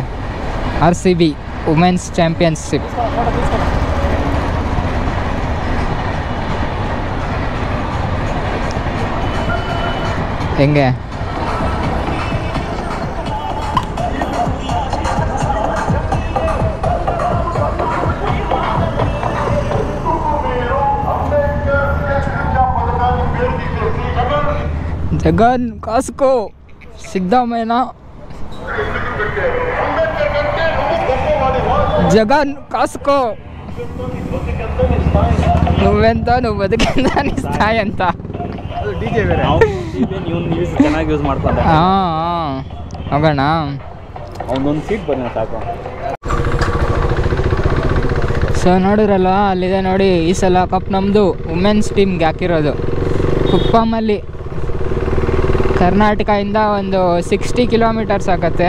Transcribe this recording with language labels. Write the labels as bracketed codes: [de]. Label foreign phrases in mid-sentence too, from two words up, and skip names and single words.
[kn] RCB [en] Women's Championship. [kn] ಹೆಂಗೆ ಜಗನ್ ಕಾಸ್ಕೋ ಸಿದ್ದರಾಮಯ್ಯ, [te] ಜಗನ್ ಕಾಸ್ಕೋ నువ్వెంత నువ్వు బతికిందా నీ స్థాయి ఎంత. [kn] ಚೆನ್ನಾಗಿ ಯೂಸ್ ಮಾಡ್ಕೊಂಡೆ. ಹೋಗೋಣ, ಅವನೊಂದು ಸೀಟ್ ಬನ್ನಿ ಸಾಕು. ಸೊ ನೋಡಿರಲ್ವ, ಅಲ್ಲಿದೆ ನೋಡಿ, ಈ ಸಲ ಕಪ್ ನಮ್ಮದು. [en] Women's Teamಗೆ [kn] ಹಾಕಿರೋದು. ಕುಪ್ಪಮಲ್ಲಿ ಕರ್ನಾಟಕದಿಂದ ಒಂದು 60 ಕಿಲೋಮೀಟರ್ಸ್ ಆಗುತ್ತೆ.